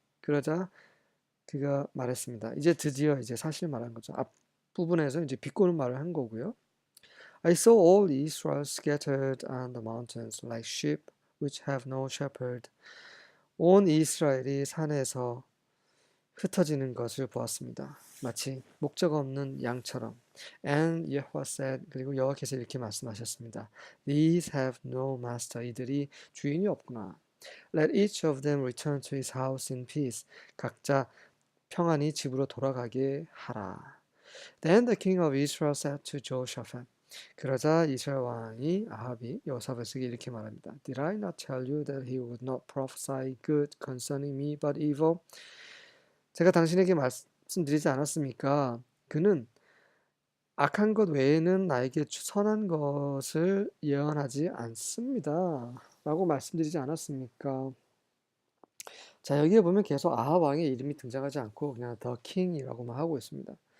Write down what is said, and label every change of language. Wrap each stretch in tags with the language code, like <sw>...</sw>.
<ko>그러자 그가 말했습니다. 이제 드디어 이제 사실 말한 거죠. 앞 부분에서 이제 비꼬는 말을 한 거고요.</ko> <en>I saw all Israel scattered on the mountains like sheep which have no shepherd.</en> <ko>온 이스라엘이 산에서 흩어지는 것을 보았습니다. 마치 목적 없는 양처럼.</ko> <en>And Yahweh said,</en> <ko>그리고 여호와께서 이렇게 말씀하셨습니다.</ko> <en>These have no master.</en> <ko>이들이 주인이 없구나.</ko> <en>Let each of them return to his house in peace.</en> <ko>각자 평안히 집으로 돌아가게 하라.</ko> <en>Then the king of Israel said to Jehoshaphat.</en> <ko>그러자 이스라엘 왕이 아합이 여호사밧에게 이렇게 말합니다.</ko> <en>Did I not tell you that he would not prophesy good concerning me but evil?</en> <ko>제가 당신에게 말씀드리지 않았습니까? 그는 악한 것 외에는 나에게 선한 것을 예언하지 않습니다. 라고 말씀드리지 않았습니까? 자, 여기에 보면 계속 아합 왕의 이름이 등장하지 않고 그냥 The King이라고만 하고 있습니다.</ko>